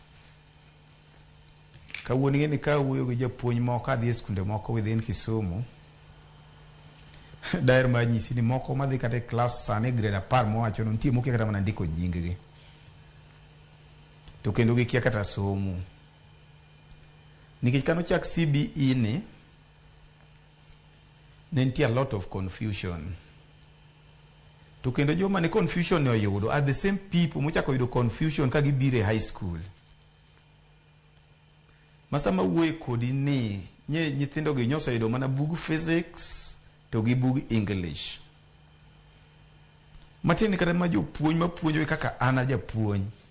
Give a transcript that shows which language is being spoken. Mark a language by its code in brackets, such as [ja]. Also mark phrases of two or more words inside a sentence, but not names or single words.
[luo] Kawuono ing'e ni ka wuoyo gi japuonj moko adhi e skunde moko within Kisumu, daher mar nyisi ni moko madhi kata e klas sani grade 10 mowacho no nitie mokia kata mana ndiko nying-gi. To kendo gikia kata somo. Nikech kano chak CBE ni, ne nitie [en] a lot of confusion. [luo] To kendo joma ne confusion ne oyudo [en] are the same people [luo] mochako yudo confusion ka gibire [en] high school. [luo] Masama wuoye kodi ni nyithindo gi nyosa yudo mana bug physics to gi bug English. Matieni kata ma jopuonj mapuonjo kaka ana japuonj.